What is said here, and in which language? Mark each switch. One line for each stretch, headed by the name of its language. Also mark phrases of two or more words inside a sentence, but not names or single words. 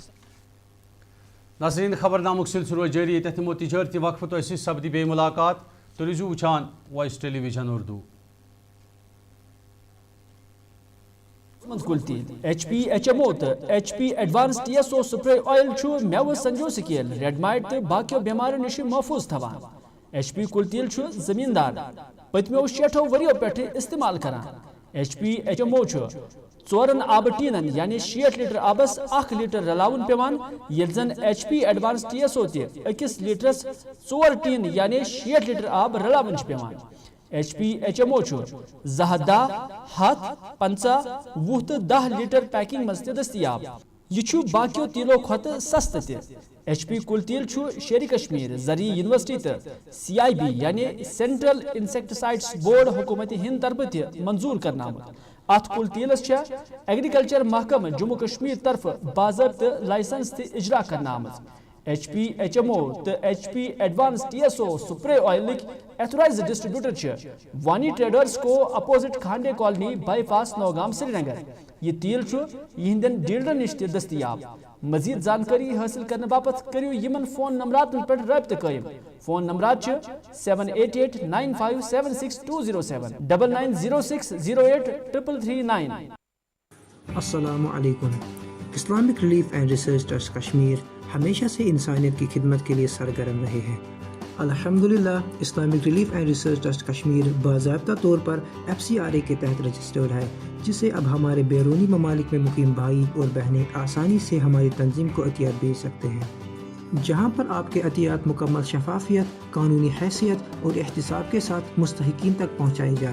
Kashmiri: नाज़रीन खबरनामुक सिलसिलो जारी तहमो तिजारती वक्फ तो सपदी बे मुलाकात तो रिजू वुचान वॉइस टेलीविजन उर्दू। HP HMO तो HP एडवांस TSO
English: spray oil
Kashmiri: मेव संजो
English: scale red mite
Kashmiri: तो बाकियों बीमारियों निश महफूज थवान। HP कुलतील जमींदार पतमो 60 वरियों पे इस्तेमाल करान। HP HMO चोरन आब टीनन यानी 60 लीटर आबस 1 लीटर रलावन पेवान, येल जन HP एडवांस TSO ते 1 लीटरस 4 टीन यानी 60 लीटर आब रलावन पेवान। HP HMO जहदा हाथ 50 वुह तो 10 लीटर पैकिंग मज दस्तियाब। यह बाकियों तीलों खत सस्त ते। HP कुल तील शेर कश्मीर जरी यूनिवर्सिटी तो CIB यानी सेंट्रल इंसेक्टिसाइड्स बोर्ड हुकूमत हिंद तरफ ते मंजूर करना। अत कुल तीलस एग्रीकल्चर महकम जम्मू कश्मीर तरफ बाज़ाब्त लाइसेंस ते इजरा करना। HP HMO तो HP एडवांस TSO
English: spray oil authorized distributor
Kashmiri: वानी ट्रेडर्स को अपोजिट खांडे कॉलोनी बाईपास नौगाम श्रीनगर। ये तेल यहंदन डीलर निश दस्तियाब। मजीद जानकारी हासिल करने बापत करियो यमन फोन नंबरातन पर रब्त कायम। फोन नंबरात 7889576207 9906083339।
Arabic: السلام عليكم.
Urdu: اسلامک ریلیف اینڈ ریسرچ ٹرسٹ کشمیر ہمیشہ سے انسانیت کی خدمت کے لیے سرگرم رہے ہیں. الحمدللہ اسلامک ریلیف اینڈ ریسرچ ٹرسٹ کشمیر باضابطہ طور پر FCRA کے تحت رجسٹرڈ ہے، جس سے اب ہمارے بیرونی ممالک میں مقیم بھائی اور بہنیں آسانی سے ہماری تنظیم کو عطیات بھیج سکتے ہیں، جہاں پر آپ کے عطیات مکمل شفافیت، قانونی حیثیت اور احتساب کے ساتھ مستحقین تک پہنچائے جاتے ہیں.